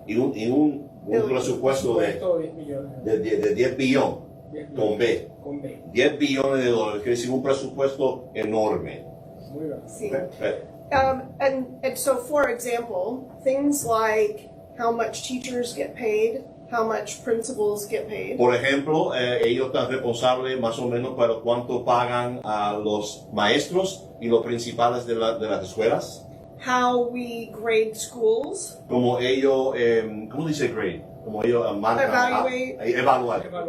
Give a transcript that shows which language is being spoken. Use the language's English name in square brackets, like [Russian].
[Spanish] Y un presupuesto de 10 billones con B. 10 billones de dólares, que es un presupuesto enorme. Muy bien. Sí. [English] Okay. And so, for example, things like how much teachers get paid, how much principals get paid. [Spanish] Por ejemplo, ellos están responsables más o menos para cuánto pagan a los maestros y los principales de las escuelas. [English] How we grade schools. [Spanish] Como ellos, ¿cómo dice grade? Como ellos evaluar.